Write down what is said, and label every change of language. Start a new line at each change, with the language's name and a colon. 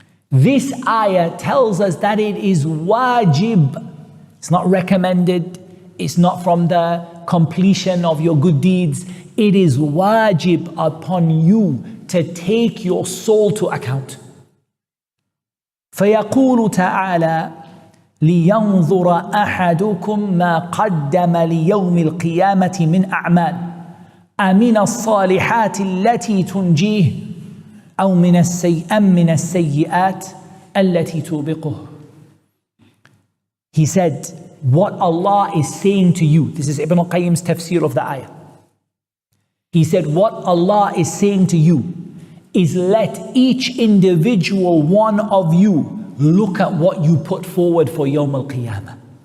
English: This ayah tells us that it is wajib. It's not recommended. It's not from the completion of your good deeds. It is wajib upon you to take your soul to account.
Arabic: فيقول تعالى لينظر أحدكم ما قدم ليوم القيامة من أعمال أمن الصالحات التي تنجيه أو من السيئات التي توبقه.
English: He said, what Allah is saying to you, this is Ibn al-Qayyim's tafsir of the ayah. He said, what Allah is saying to you is let each individual one of you look at what you put forward for Yawm al-Qiyamah.